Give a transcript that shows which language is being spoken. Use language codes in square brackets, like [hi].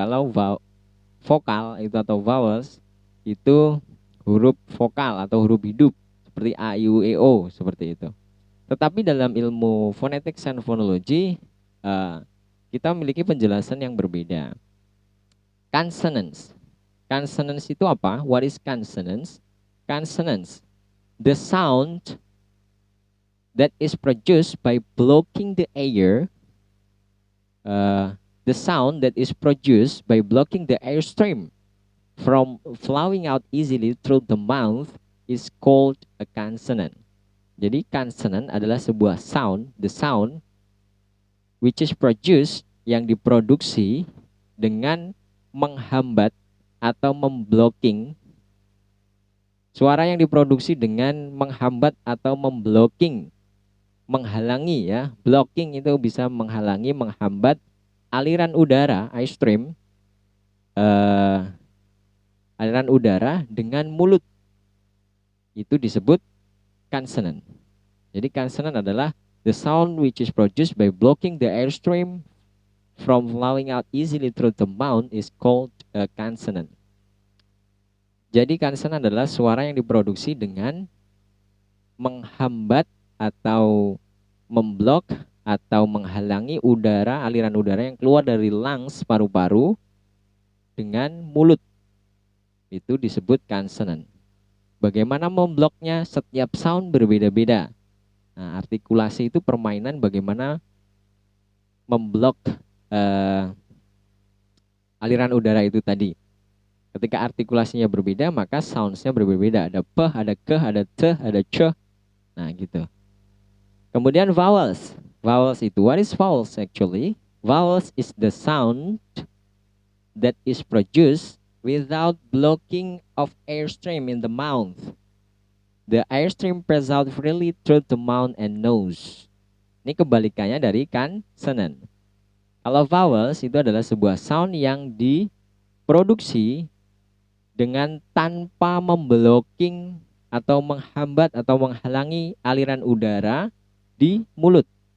[id] Kalau vokal itu atau vowels itu huruf vokal atau huruf hidup seperti a, i, u, e, o, seperti itu. Tetapi dalam ilmu phonetics and phonology kita memiliki penjelasan yang berbeda. [en] Consonants. Consonants [id] itu apa? [en] What is consonants? Consonants, the sound that is produced by blocking the air. The sound that is produced by blocking the air stream from flowing out easily through the mouth is called a consonant. [id] Jadi consonant adalah sebuah sound, [en] the sound which is produced, [id] yang diproduksi dengan menghambat atau memblocking. Suara yang diproduksi dengan menghambat atau memblocking, menghalangi, ya. Blocking itu bisa menghalangi, menghambat aliran udara, air stream, aliran udara dengan mulut. Itu disebut consonant. Jadi consonant adalah [en] the sound which is produced by blocking the airstream from flowing out easily through the mouth is called a consonant. [id] Jadi consonant adalah suara yang diproduksi dengan menghambat atau memblok atau menghalangi udara, aliran udara yang keluar dari lungs, paru-paru, dengan mulut. Itu disebut consonant. Bagaimana membloknya? Setiap sound berbeda-beda. Nah, artikulasi itu permainan bagaimana memblok aliran udara itu tadi. Ketika artikulasinya berbeda, maka soundsnya berbeda. Ada p, ada ke, ada t, ada c. Nah, gitu. Kemudian vowels. [en] Vowels itu, what is vowels actually? Vowels is the sound that is produced without blocking of airstream in the mouth. The airstream passes out freely through the mouth and nose. [id] Ini kebalikannya dari consonant. Kalau vowels itu adalah sebuah sound yang diproduksi dengan tanpa memblocking atau menghambat atau menghalangi aliran udara di mulut.